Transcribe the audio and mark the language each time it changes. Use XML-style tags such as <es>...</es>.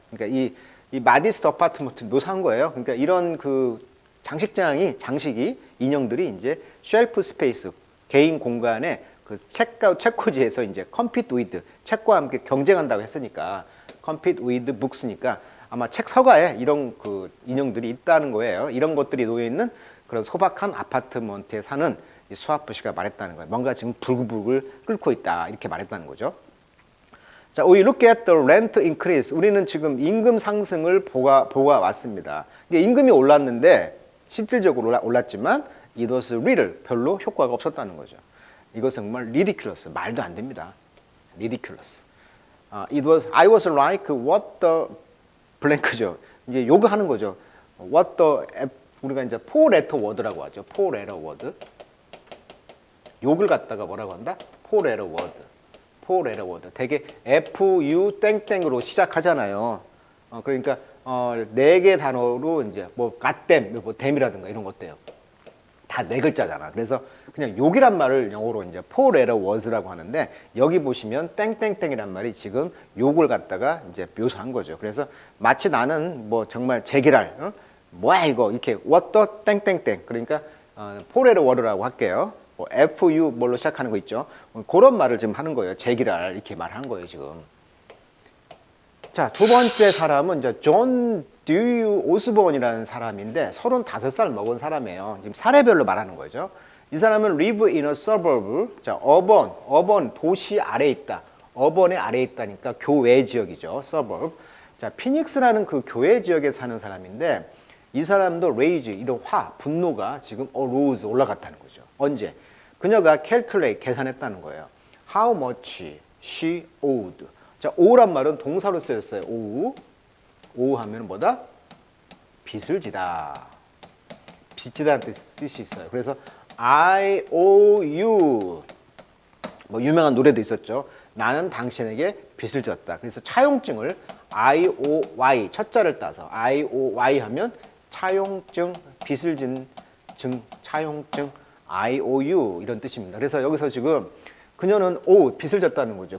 <ko>그러니까 이 마디스트 아파트먼트 묘사한 거예요. 그러니까 이런 그 장식이 인형들이 이제 쉘프 스페이스 개인 공간에 그 책꽂이에서 이제 compete with 책과 함께 경쟁한다고 했으니까 compete with books니까 아마 책 서가에 이런 그 인형들이 있다는 거예요. 이런 것들이 놓여 있는 그런 소박한 아파트먼트에 사는 이 스와프 씨가 말했다는 거예요. 뭔가 지금 불글불글 끓고 있다 이렇게 말했다는 거죠.</ko> <en>자, we look at the rent increase.</en> <ko>우리는 지금 임금 상승을 보아 왔습니다. 임금이 올랐는데 실질적으로 올랐지만</ko> <en>it was little,</en> <ko>별로 효과가 없었다는 거죠. 이것은 정말 ridiculous, 말도 안 됩니다.</ko> <en>ridiculous. I was like what the blank죠.</en> <ko>이제 요구하는 거죠. what the 우리가 이제 four letter word라고 하죠.</ko> <en>four letter word.</en> <ko>욕을 갖다가 뭐라고 한다?</ko> <en>four letter word. four letter word.</en> <ko>되게 fu 땡땡으로 시작하잖아요. 그러니까 네 개 단어로 이제 뭐 갓댐, 뭐 댐이라든가 이런 것도요. 다 네 글자잖아. 그래서 그냥 욕이란 말을 영어로 이제 four letter words라고 하는데 여기 보시면 땡땡땡이란 말이 지금 욕을 갖다가 이제 묘사한 거죠. 그래서 마치 나는 뭐 정말 제기랄 뭐야 이거 이렇게 what the 땡땡땡 그러니까 four letter word라고 할게요. 뭐 fu 뭘로 시작하는 거 있죠. 그런 말을 지금 하는 거예요. 제기랄 이렇게 말한 거예요 지금. 자, 두 번째 사람은 이제 존 듀이 오스본이라는 사람인데 35살 먹은 사람이에요. 지금 사례별로 말하는 거죠. 이 사람은</ko> <en>live in a suburb.</en> <ko>자, urban 도시 아래에 있다. urban의 아래에 있다니까 교외 지역이죠.</ko> <en>suburb.</en> <ko>자, 피닉스라는 그 교외 지역에 사는 사람인데 이 사람도 rage 이런 분노가 지금 arose 올라갔다는 거죠. 언제? 그녀가 calculate 계산했다는 거예요.</ko> <en>How much she owed.</en> <ko>자, owe란 말은 동사로 쓰였어요.</ko> <en>owe.</en> <ko>오우 하면 뭐다? 빚을 지다. 빚지다는 뜻이 있어요.</ko> <en>그래서 I owe you.</en> <ko>뭐 유명한 노래도 있었죠. 나는 당신에게 빚을 졌다. 그래서 차용증을 IOY 첫 자를 따서 IOY 하면 차용증, 빚을 진 증, 차용증, IOU 이런 뜻입니다. 그래서 여기서 지금 그녀는 빚을 졌다는 거죠.</ko>